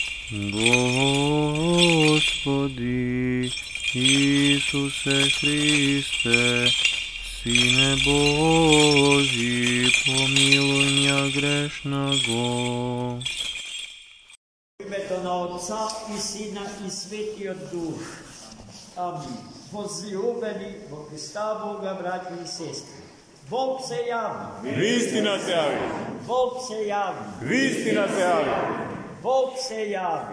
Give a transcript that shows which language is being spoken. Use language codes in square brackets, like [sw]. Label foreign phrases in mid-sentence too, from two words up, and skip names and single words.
[cu] Господи Исусе Христе, Сине Божий, помилуй меня грешного. [mk] В името на Отца и Сина и Светиот Дух. Амин. Возлюбени во Христа Бога, браќа и сестри, Бог се јави. Вистина се јави. Бог се јави. Вистина се јави. Бог се јави.